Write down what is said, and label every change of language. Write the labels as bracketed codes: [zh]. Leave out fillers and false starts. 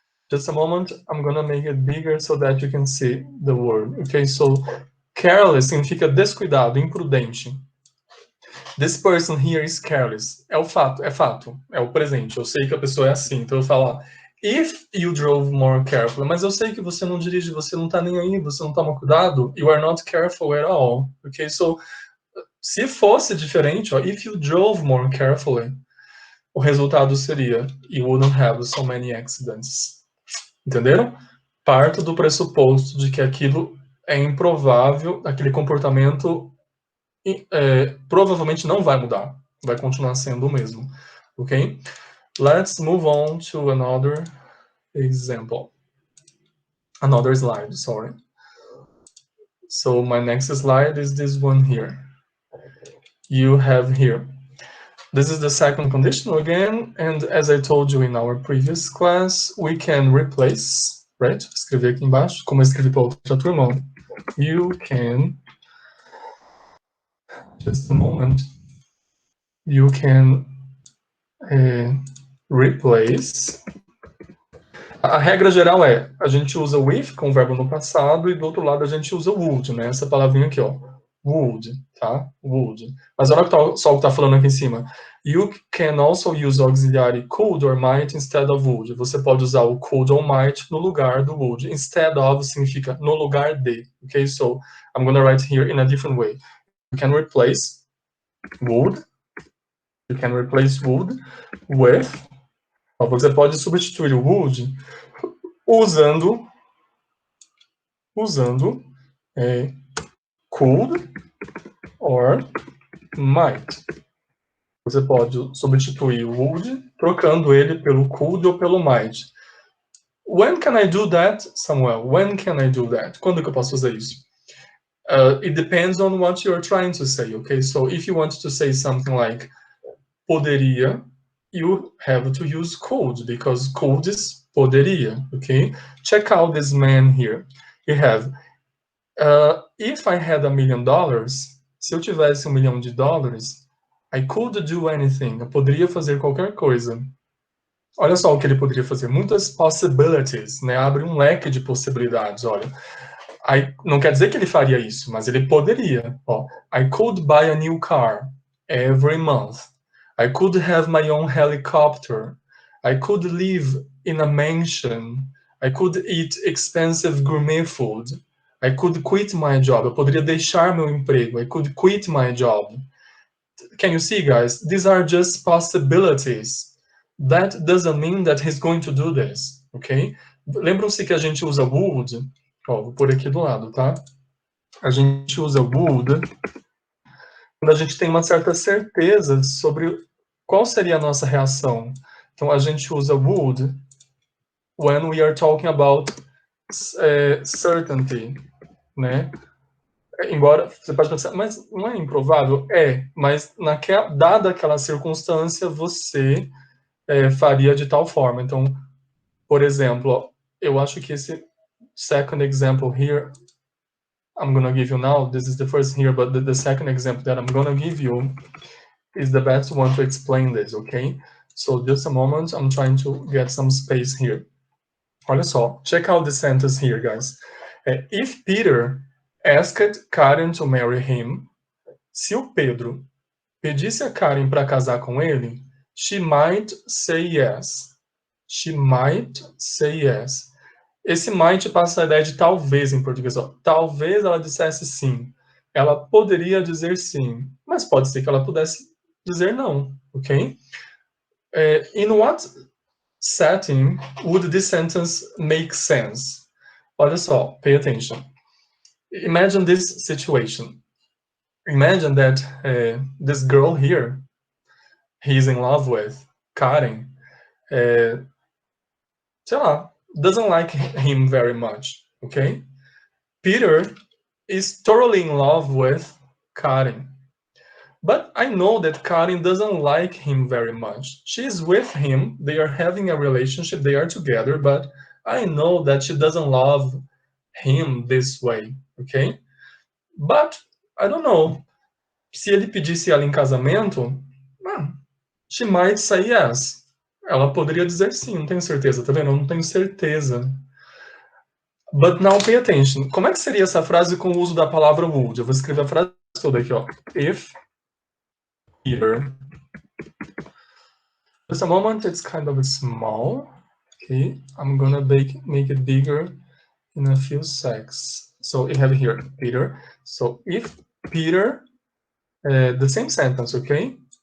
[en] Just a moment, I'm gonna make it bigger so that you can see the word. Okay, so [pt] careless significa descuidado, imprudente. [en] This person here is careless. [pt] É o fato, é o presente. Eu sei que a pessoa é assim, então eu falo, [en] if you drove more carefully, [pt] mas eu sei que você não dirige, você não tá nem aí, você não toma cuidado, [en] you are not careful at all. Okay, so [pt] se fosse diferente, ó, [en] if you drove more carefully, [pt] o resultado seria [en] you wouldn't have so many accidents. [pt] Entenderam? Parto do pressuposto de que aquilo é improvável, aquele comportamento provavelmente não vai mudar, vai continuar sendo o mesmo, ok? [en] Let's move on to another example, another slide, sorry. So my next slide is this one here. You have here, this is the second conditional again, and as I told you in our previous class, we can replace, right? [pt] Vou escrever aqui embaixo, como eu escrevi para outra turma. [en] You can, just a moment, you can replace. [pt] A regra geral é, a gente usa with com o verbo no passado e do outro lado a gente usa would, né? Essa palavrinha aqui, ó. Would, tá? Would. Mas olha só o que tá falando aqui em cima. [en] You can also use auxiliary could or might instead of would. [pt] Você pode usar o could ou might no lugar do would. Instead of significa no lugar de. [en] Okay, so I'm going to write here in a different way. You can replace would. You can replace would with. [pt] Você pode substituir o would usando could or might. Você pode substituir o would trocando ele pelo could ou pelo might. [en] When can I do that, Samuel? When can I do that? [pt] Quando que eu posso fazer isso? [en] It depends on what you're trying to say, okay? So if you want to say something like poderia, you have to use could, because could is poderia, okay? Check out this man here. You have, if I had $1 million, [pt] se eu tivesse $1 milhão, [en] I could do anything. [pt] Eu poderia fazer qualquer coisa. Olha só o que ele poderia fazer. Muitas possibilities, né? Abre um leque de possibilidades, olha. Não quer dizer que ele faria isso, mas ele poderia. [en] Ó, I could buy a new car every month. I could have my own helicopter. I could live in a mansion. I could eat expensive gourmet food. I could quit my job. [pt] Eu poderia deixar meu emprego. [en] I could quit my job. Can you see, guys? These are just possibilities. That doesn't mean that he's going to do this, ok? [pt] Lembram-se que a gente usa would. Ó, vou pôr aqui do lado, tá? A gente usa would quando a gente tem uma certa certeza sobre qual seria a nossa reação. Então, a gente usa [en] would when we are talking about certainty, né? [pt] Embora você pode pensar, mas não é improvável? É, mas dada aquela circunstância, você faria de tal forma. Então, por exemplo, eu acho que esse [en] second example here, I'm going to give you now, this is the first here, but the second example that I'm going to give you is the best one to explain this, okay? So just a moment, I'm trying to get some space here. [pt] Olha só, [en] check out the sentence here, guys. If Peter asked Karen to marry him, [pt] se o Pedro pedisse a Karen para casar com ele, [en] she might say yes. She might say yes. [pt] Esse might passa a ideia de talvez em português. Ó. Talvez ela dissesse sim. Ela poderia dizer sim, mas pode ser que ela pudesse dizer não, ok? [en] In what setting would this sentence make sense? [pt] Olha só, [en] pay attention. Imagine this situation. Imagine that this girl here, he's in love with, Karen, [pt] sei lá, [en] doesn't like him very much, okay? Peter is thoroughly in love with Karen. But I know that Karen doesn't like him very much. She's with him, they are having a relationship, they are together, but I know that she doesn't love him this way, okay? But, I don't know, [pt] se ele pedisse ela em casamento, [en] she might say yes. [pt] Ela poderia dizer sim, não tenho certeza, tá vendo? Eu não tenho certeza. [en] But now pay attention. [pt] Como é que seria essa frase com o uso da palavra would? Eu vou escrever a frase toda aqui, ó. [en] If Peter. Just a moment, it's kind of small. Okay, I'm gonna make it bigger in a few seconds. So you have here, Peter. So if Peter, the same sentence, okay?